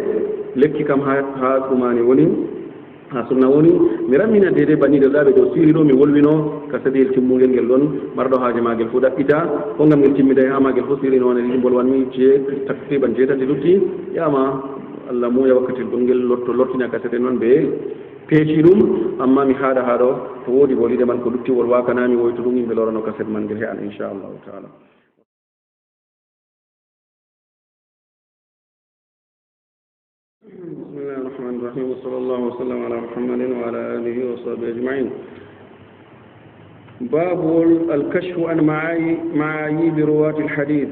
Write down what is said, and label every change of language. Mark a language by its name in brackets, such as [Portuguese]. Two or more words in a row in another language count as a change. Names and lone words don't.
[Fula] lekki kam ha ɗumani woni ha sunna woni mi rammina dede bannide ɗaɓe ɗo siri ɗo mi wolwino ka sadiyel timmugel ngel ɗon marɗo haaje magel fof ɗaɓɓita ko ngam ngel timmida ha magel fof siri noone ɗiɗi bolwanmi takriban jeetati lutti yama Allah muya wakkati ɗum ngel lortina kasete noon ɓe peeci ɗum amma mi haaɗa ha ɗo to woodi bolide man ko lutti wol wakanami woytu ɗum yimɓe lorano kaset man ngel he'an [Arabic] إن شاء الله تعالى بسم الله الرحمن الرحيم وصلى الله وسلم على محمد وعلى آله وصحبه أجمعين باب الكشف عن معايب رواة الحديث